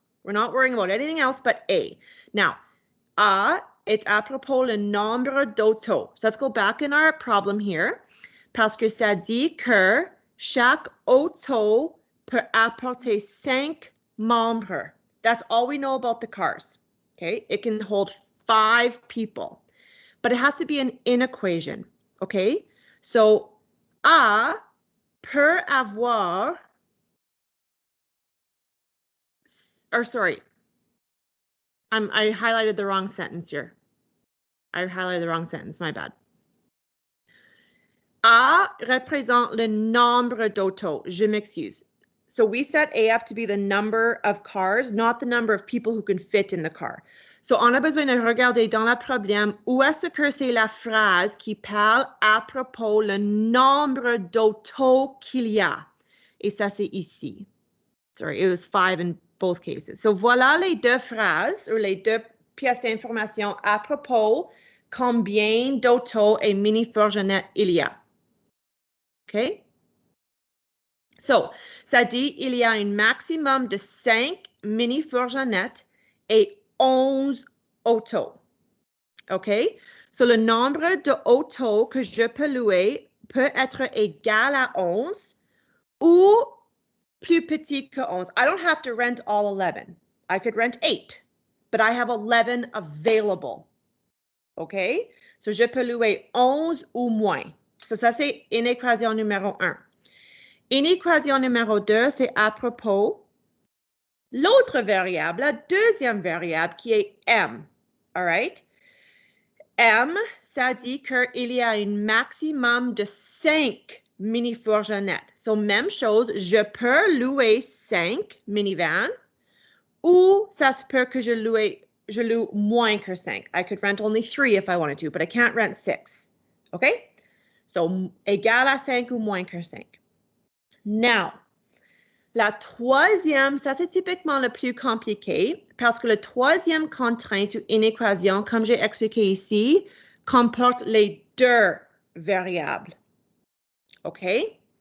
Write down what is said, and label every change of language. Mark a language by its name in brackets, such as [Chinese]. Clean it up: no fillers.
[English] We're not worrying about anything else but A. Now, A, it's [French] à propos le nombre d'autos. [English] So let's go back in our problem here, [French] parce que ça dit que chaque auto peut apporter 5 membres. [English] That's all we know about the cars. Okay, it can hold 5 people, but it has to be an inequation. Okay, so A [French] peut avoir, [English] or sorry, I highlighted the wrong sentence here. I highlighted the wrong sentence, my bad. [French] A représente le nombre d'autos. Je m'excuse. [English] So we set A up to be the number of cars, not the number of people who can fit in the car. [French] So on a besoin de regarder dans le problème où est-ce que c'est la phrase qui parle à propos le nombre d'autos qu'il y a. Et ça, c'est ici. [English] Sorry, it was 5 in both cases. [French] So voilà les deux phrases ou les deux pièces d'information à propos combien d'autos et mini-fourgonnettes il y a. OK? So, ça dit il y a un maximum de 5 mini-fourgonnettes et 11 autos. OK? So, le nombre d'autos que je peux louer peut être égal à 11 ou plus petit que 11. [English] I don't have to rent all 11. I could rent 8, but I have 11 available. OK? [French] So, je peux louer 11 ou moins. So, ça, c'est inéquation numéro 1. Inéquation numéro 2, c'est à propos L'autre variable, la deuxième variable qui est M. [English] All right? [French] M, ça dit qu'il y a un maximum de 5 mini-fourgonnettes. So, même chose, je peux louer 5 minivans ou ça se peut que je loue moins que 5. [English] I could rent only 3 if I wanted to, but I can't rent 6. [French] Okay? So, égal à 5 ou moins que 5. Now, la troisième, ça c'est typiquement le plus compliqué parce que la troisième contrainte ou inéquation, comme j'ai expliqué ici, comporte les deux variables. OK?